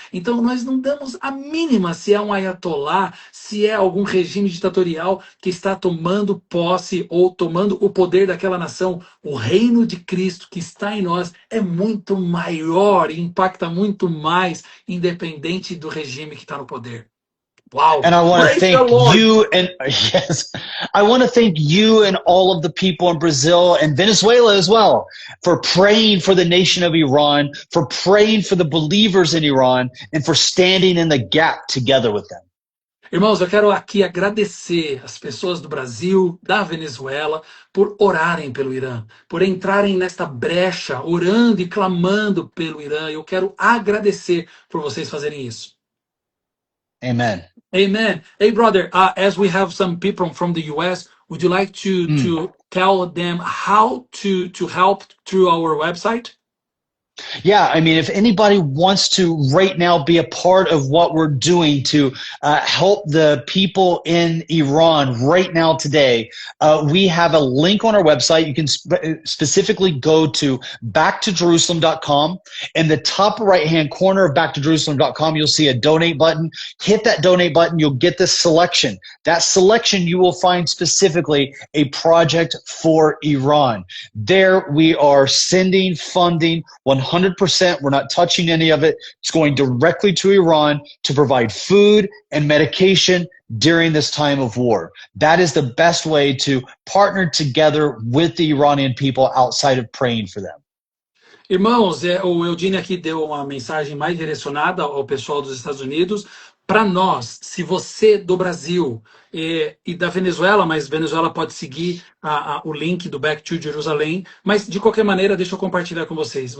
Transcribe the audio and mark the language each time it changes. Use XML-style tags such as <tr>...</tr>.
<pt>Então nós não damos a mínima se é um ayatolá, se é algum regime ditatorial que está tomando posse ou tomando o poder daquela nação. O reino de Cristo que está em nós é muito maior e impacta muito mais, independente do regime que está no poder.</pt> <en>Wow. And I want to Praise the thank Lord. you and yes, I want to thank you and all of the people in Brazil and Venezuela as well for praying for the nation of Iran, for praying for the believers in Iran, and for standing in the gap together with them.</en> <pt>Irmãos, eu quero aqui agradecer as pessoas do Brasil, da Venezuela, por orarem pelo Irã, por entrarem nesta brecha, orando e clamando pelo Irã. Eu quero agradecer por vocês fazerem isso.</pt> <en>Amen. Amen. Hey, brother, as we have some people from the US, would you like to tell them how to help through our website? Yeah, I mean, if anybody wants to right now be a part of what we're doing to help the people in Iran right now today, we have a link on our website. You can specifically go to backtojerusalem.com. In the top right-hand corner of backtojerusalem.com, you'll see a donate button. Hit that donate button. You'll get this selection. That selection, you will find specifically a project for Iran. There we are sending funding 100%. We're not touching any of it. It's going directly to Iran to provide food and medication during this time of war. That is the best way to partner together with the Iranian people outside of praying for them.</en> <pt>Irmãos, o Eudine aqui deu uma mensagem mais direcionada ao pessoal dos Estados Unidos. Para nós, se você do Brasil e da Venezuela, mas Venezuela pode seguir o link do Back to Jerusalem, mas de qualquer maneira, deixa eu compartilhar com vocês.</pt>